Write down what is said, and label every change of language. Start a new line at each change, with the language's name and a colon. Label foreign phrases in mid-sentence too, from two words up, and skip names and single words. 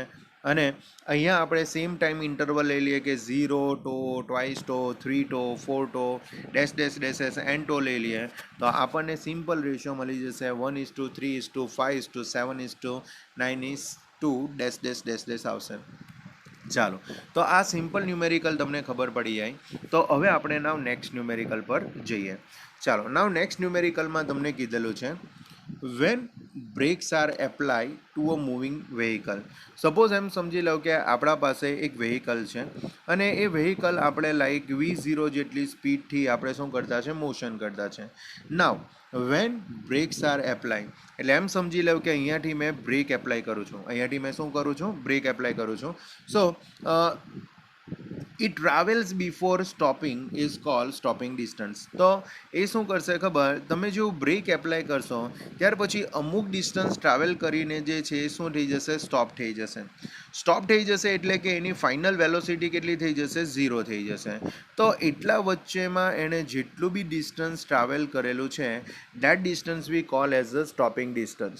Gujarati: અને અહીંયા આપણે
English: same time interval
Gujarati: લઈ લઈએ કે 0 ટો, ટ્વાઇસ ટો, 3 ટો, 4 ટો, ડેશ ડેશ ડેશ એસ એન ટો લઈ લઈએ તો આપણને
English: simple ratio
Gujarati: મળી જશે 1:3:5:7:9:2 ડેશ ડેશ ડેશ ડેશ આવશે. ચાલો, તો આ
English: simple numerical
Gujarati: તમને ખબર પડી જાય. તો હવે આપણે
English: now next numerical
Gujarati: પર જઈએ. ચાલો, નાવ નેક્સ્ટ ન્યુમેરિકલમાં તમને કીધેલું છે
English: when brakes are applied to a moving vehicle.
Gujarati: સપોઝ એમ સમજી લો કે આપણા પાસે એક વેહિકલ છે અને એ વેહિકલ આપણે લાઈક v0 જેટલી સ્પીડથી આપણે શું કરતા છે? મોશન કરતા છે. નાવ
English: when brakes are applied,
Gujarati: એટલે એમ સમજી લો કે અહીંયાથી મેં
English: brake apply
Gujarati: કરું છું. અહીંયાથી મેં શું કરું છું?
English: brake apply
Gujarati: કરું છું.
English: સો it travels before stopping is called stopping distance.
Gujarati: તો એ શું કરશે ખબર? તમે જો
English: brake apply
Gujarati: કરશો ત્યાર પછી અમુક
English: distance travel
Gujarati: કરીને જે છે એ શું થઈ જશે? સ્ટોપ થઈ જશે. સ્ટોપ થઈ જશે એટલે કે એની
English: final velocity
Gujarati: કેટલી થઈ જશે? 0 થઈ જશે. તો એટલા વચ્ચેમાં એણે જેટલું બી
English: distance travel
Gujarati: કરેલું છે
English: that distance we call as a stopping distance.